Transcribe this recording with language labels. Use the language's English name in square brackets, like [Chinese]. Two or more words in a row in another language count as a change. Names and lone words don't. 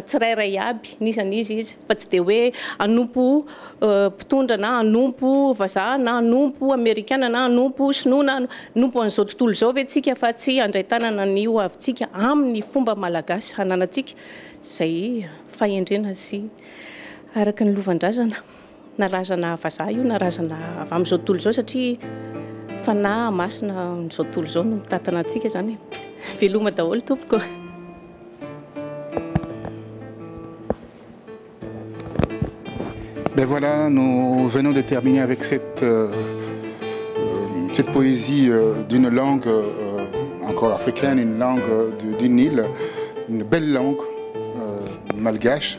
[Malagasy] tsirairay aby nisan'izy izy fa tsy dia hoe anompo mpitondra na anompo vazaha na anompo amerikana na anompo sinoa na anompo an'izao tontolo izao ve tsika fa tsy handray tanana ny ho avintsika amin'ny fomba malagasy hananantsika izay fahendrena sy araka ny lovandrazana na razana vazaha io na razana avy amin'izao tontolo izao satria fanahy masina amin'izao tontolo izao no mitantana antsika zany. Veloma daholo tompoko. [French] Ben voilà, nous venons de terminer avec cette poésie d'une langue encore africaine, une langue d'une île, une belle langue malgache.